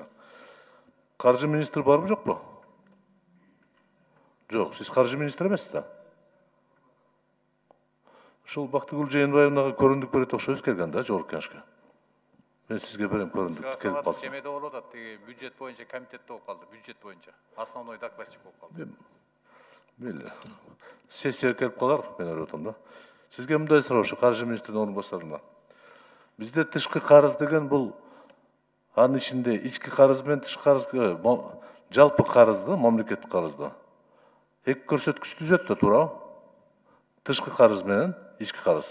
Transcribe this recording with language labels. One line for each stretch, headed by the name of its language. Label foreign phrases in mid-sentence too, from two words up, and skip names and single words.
Kyrgyz: Каржы министри барбы жокпу? Жок, сиз каржы министри эмессиз да. Ушул Бактыгүл Жээнбаевнага көрүндүк берет окшойбуз келген да, жогорку кеңешке. Мен сизге берем көрүндүк келип калсын. Жемеде болуп атат, бюджет боюнча комитетте болуп калды, бюджет боюнча.
Russian: Основной докладчик
Kyrgyz: болуп калды. Мейлі. Сессия келіп қалар, мен ойлап атам да. Сізге мындай суроо, ушу каржы министринин орун басарына. Бизде тышкы карыз деген бул анын ичинде ички карыз менен тышкы карыз, жалпы карызды, мамлекеттик карызды эки көрсөткүч түзөт да, туурабы? Тышкы карыз менен ички карыз.